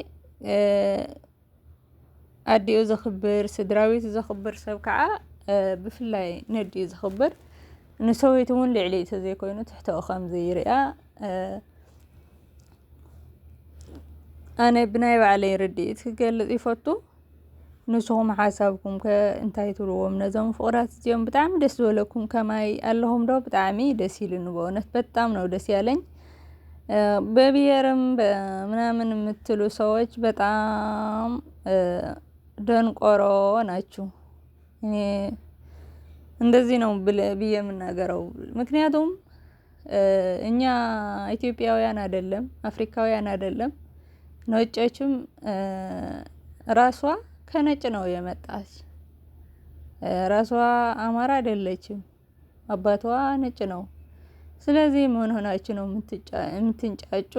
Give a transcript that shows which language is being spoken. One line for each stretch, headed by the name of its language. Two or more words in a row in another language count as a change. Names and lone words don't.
Tigrinya: ኣዲኡ ዘኽብር ስድራቤቱ ዘኽብር ሰብ ከዓ ብፍላይ ነዲኡ ዘኽብር ንሰበይቱ እውን ልዕሊ ተዘይኮይኑ ትሕተኡ ከም ዘይርያ ኣነ ብናይ ባዕለይ ርድኢት ክገልጽ ይፈቱ። ንስኹም ሓሳብኩም ከ እንታይ ትብልዎም? ነዞም ፍቅራት እዚኦም ብጣዕሚ ደስ ዝበለኩም ከማይ ኣለኹም ዶ? ብጣዕሚ ደስ ኢሉኒ
Amharic: በእውነት በጣም ነው ደስ ያለኝ። በብሔርም ምናምን የምትሉ ሰዎች በጣም ደንቆሮ ናችሁ። እኔ እንደዚህ ነው ብዬ የምናገረው። ምክንያቱም እኛ ኢትዮጵያውያን አይደለም አፍሪካውያን አይደለም ነጮችም ራሷ ከነጭ ነው የመጣች። ራሷ አማራ አይደለችም፣ አባቷ ነጭ ነው። ስለዚህ ምን ሆናችሁ ነው የምትንጫጩ?